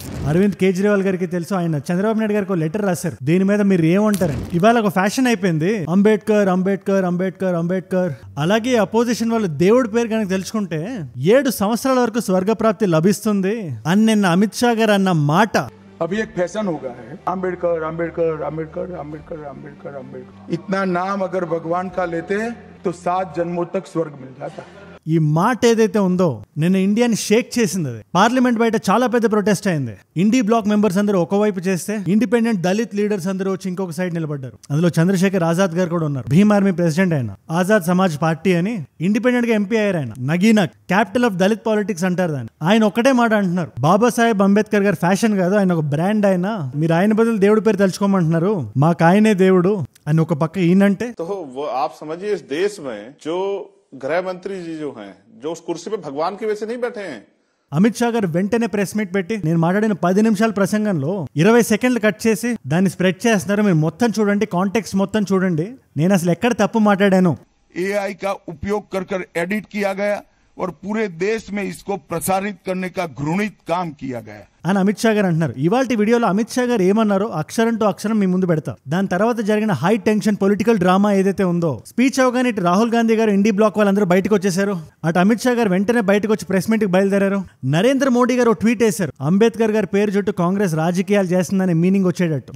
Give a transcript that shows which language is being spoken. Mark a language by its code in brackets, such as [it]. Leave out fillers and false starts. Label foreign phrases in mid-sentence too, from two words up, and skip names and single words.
[te] అరవింద్ కేజ్రీవాల్ గారికి తెలుసు, ఆయన చంద్రబాబు నాయుడు గారికి లెటర్ రాశారు. దీని మీద మీరు ఏమంటారని. ఇవాళ ఒక ఫ్యాషన్ అయిపోయింది, అంబేద్కర్ అంబేద్కర్ అంబేద్కర్ అంబేద్కర్. అలాగే అపోజిషన్ వాళ్ళు దేవుడి పేరు కనుక తెలుసుకుంటే 7 సంవత్సరాల వరకు స్వర్గప్రాప్తి లభిస్తుంది అని నిన్న అమిత్ షా గారు అన్న మాట. [hi] अभी एक फैशन हो गया है, अम्बेडकर अम्बेडकर अम्बेडकर अम्बेडकर अम्बेडकर अम्बेडकर. इतना नाम अगर भगवान का लेते तो 7 जन्मों तक स्वर्ग मिल जाता. [te] ఈ మాట ఏదైతే ఉందో నిన్న ఇండియాని షేక్ చేసింది. అది పార్లమెంట్ బయట చాలా పెద్ద ప్రొటెస్ట్ అయింది. ఇండి బ్లాక్ మెంబర్స్ అందరూ ఒకవైపు చేస్తే [en] independent Dalit leaders [te] అందరూ వచ్చి ఇంకొక సైడ్ నిలబడ్డారు. అందులో చంద్రశేఖర్ ఆజాద్ గారు కూడా ఉన్నారు. భీమ్ ఆర్మీ ప్రెసిడెంట్ ఆయన, ఆజాద్ సమాజ్ పార్టీ అని ఇండిపెండెంట్ గా ఎంపీ అయ్యారు. ఆయన నగీనాక్, [en] capital of Dalit politics [te] అంటారు దాన్ని. ఆయన ఒక్కటే మాట అంటున్నారు, బాబాసాహెబ్ అంబేద్కర్ గారు ఫ్యాషన్ కాదు, ఆయన ఒక బ్రాండ్. ఆయన మీరు ఆయన బదులు దేవుడి పేరు తెలుసుకోమంటున్నారు, మాకు ఆయనే దేవుడు అని ఒక పక్క ఈయనంటే. [hi] गृह मंत्री जी जो हैं, जो उस कुर्सी पे भगवान की वजह से नहीं बैठे हैं. [te] అమిత్ షా గారు వెంటనే [en] press meet [te] పెట్టి నేను మాట్లాడిన 10 నిమిషాల ప్రసంగంలో 20 సెకండ్లు కట్ చేసి దాన్ని స్ప్రెడ్ చేస్తున్నారు. మీరు మొత్తం చూడండి, కాంటెక్స్ట్ మొత్తం చూడండి, నేను అసలు ఎక్కడ తప్పు మాట్లాడాను. [hi] AI का उपयोग कर एडिट किया गया और पूरे देश में इसको प्रसारित करने का घृणित काम किया गया [te] అని అమిత్ షా గారు అంటున్నారు. ఇవాళ వీడియోలో అమిత్ షా గారు ఏమన్నారో అక్షరం టు అక్షరం మీ ముందు పెడతా. దాని తర్వాత జరిగిన [en] high tension political drama [te] ఏదైతే ఉందో, స్పీచ్ అవగానే ఇటు రాహుల్ గాంధీ గారు ఇండి బ్లాక్ వాళ్ళందరూ బయటకు వచ్చేసారు. అటు అమిత్ షా గారు వెంటనే బయటకు వచ్చి [en] press meet [te] కి బయలుదేరారు. నరేంద్ర మోడీ గారు ట్వీట్ వేశారు, అంబేద్కర్ గారి పేరు చుట్టూ కాంగ్రెస్ రాజకీయాలు చేస్తుందనే మీనింగ్ వచ్చేటట్టు.